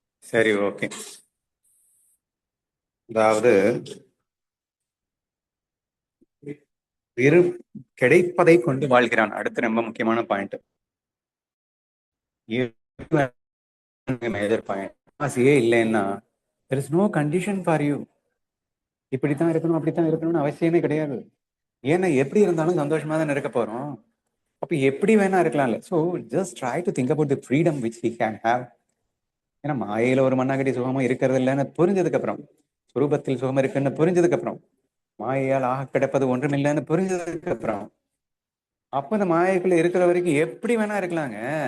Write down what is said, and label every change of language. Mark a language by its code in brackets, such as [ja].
[ta] சரி, ஓகே. அதாவது கிடைப்பதை கொண்டு வாழ்கிறான். அடுத்து ரொம்ப முக்கியமான பாயிண்ட், மேஜர் பாயிண்ட். ஆசையே இல்லைன்னா [en] there is no condition for you. [ta] இப்படித்தான் இருக்கணும், அப்படித்தான் இருக்கணும்னு அவசியமே கிடையாது. ஏன்னா எப்படி இருந்தாலும் சந்தோஷமா தான் இருக்க போறோம். அப்ப எப்படி வேணா இருக்கலாம்ல. [en] So just try to think about the freedom which we can have. [ta] ஏன்னா மாயையில ஒரு மண்ணாங்கட்டி சுகமும் இருக்கிறது இல்லைன்னு புரிஞ்சதுக்கு அப்புறம், சுரூபத்தில் சுகம் இருக்குன்னு புரிஞ்சதுக்கு அப்புறம், மாயையால் ஆக கிடப்பது ஒன்றும் இல்லைன்னு புரிஞ்சதுக்கு அப்புறம், அப்ப இந்த மாயைக்குள்ள இருக்கிற வரைக்கும் எப்படி வேணா இருக்கலாங்க.